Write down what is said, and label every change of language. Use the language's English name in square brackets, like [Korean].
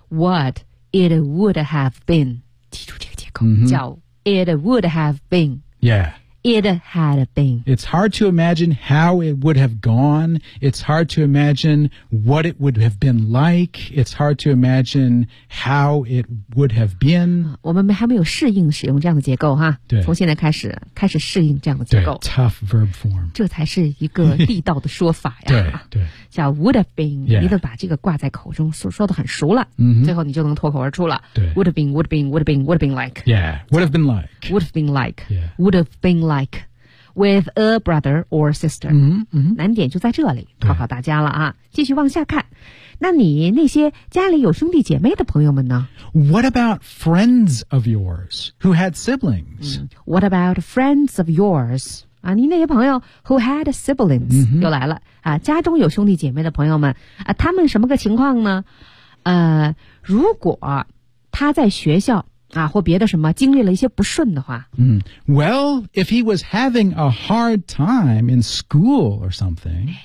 [English] what it would have been [Chinese] 记住这个结构、 mm-hmm. [English] 叫 it would have been yeah It had been. It's hard to imagine how it would have gone. It's hard to imagine what it would have been like. It's hard to imagine how it would have been. [Chinese] 我们还没有适应使用这样的结构哈。对。从现在开始适应这样的结构。 [English] 对 tough verb form. [Chinese] 这才是一个地道的说法呀。对对。 [English] 叫 would have been,、 yeah. [Chinese] 你都把这个挂在口中 说得很熟了、 mm-hmm. 最后你就能脱口而出了。对 [English] would have been, would have been, would have been, would have been like. Yeah, would have been like. Would have been like.、 Yeah. Would have been like. With a brother or sister.、 Mm-hmm. [Chinese] 难点就在这里考考大家了啊。继续往下看。那你那些家里有兄弟姐妹的朋友们呢 [English] What about friends of yours who had siblings?、 What about friends of yours? [Chinese] 啊，你那些朋友 [English] who had siblings、 mm-hmm. [Chinese] 又来了啊，家中有兄弟姐妹的朋友们啊，他们什么个情况呢？如果他在学校啊或别的什么经历了一些不顺的话， [English] Well, if he was having a hard time in school or something,